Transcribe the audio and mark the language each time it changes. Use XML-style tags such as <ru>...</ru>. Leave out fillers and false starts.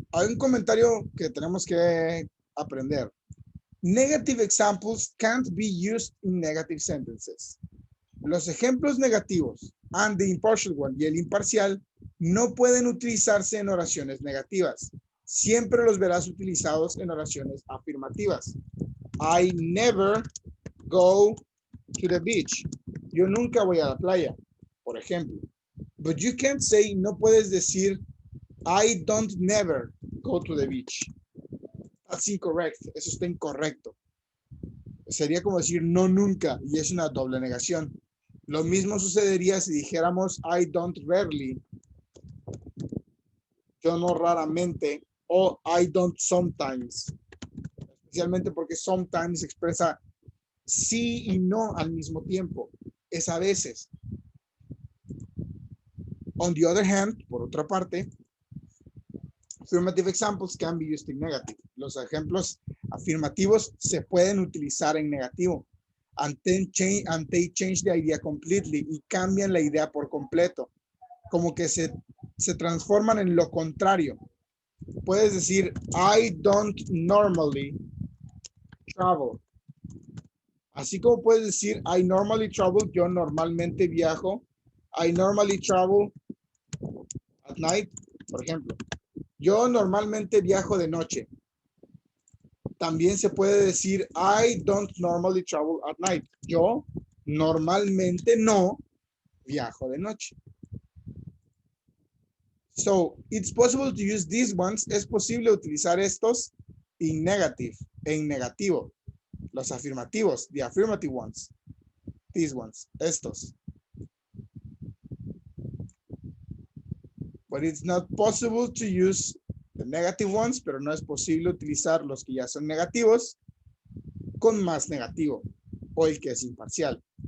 <es>Hay un comentario que tenemos que aprender.</es> <en>Negative examples can't be used in negative sentences.</en> <es>Los ejemplos negativos</es> <en>and the impartial one</en> <es>y el imparcial no pueden utilizarse en oraciones negativas. Siempre los verás utilizados en oraciones afirmativas.</es> <en>I never go to the beach.</en> <es>Yo nunca voy a la playa, por ejemplo.</es> <en>But you can't say,</en> <es>no puedes decir,</es> <en>I don't never go to the beach. That's incorrect.</en> <es>Eso está incorrecto. Sería como decir no nunca y es una doble negación. Lo mismo sucedería si dijéramos</es> <en>I don't rarely,</en> <es>yo no raramente, o</es> <en>I don't sometimes.</en> <es>Especialmente porque sometimes expresa sí y no al mismo tiempo. Es a veces.</es> <en>On the other hand,</en> <es>por otra parte,</es> <en>affirmative examples can be used in negative.</en> <es>Los ejemplos afirmativos se pueden utilizar en negativo.</es> <en>And they change the idea completely.</en> <es>Y cambian la idea por completo. Como que se transforman en lo contrario. Puedes decir,</es> <en>I don't normally travel.</en> <es>Así como puedes decir,</es> <en>I normally travel,</en> <es>yo normalmente viajo.</es> <en>I normally travel at night,</en> <es>por ejemplo. Yo normalmente viajo de noche. También se puede decir,</es> <en>I don't normally travel at night.</en> <es>Yo normalmente no viajo de noche.</es> <en>So, it's possible to use these ones.</en> <es>Es posible utilizar estos en negativo. Los afirmativos,</es> <en>the affirmative ones. These ones,</en> <es>estos.</es> <en>But it's not possible to use the negative ones,</en> <es>pero no es posible utilizar los que ya son negativos con más negativo o el que es imparcial.</es>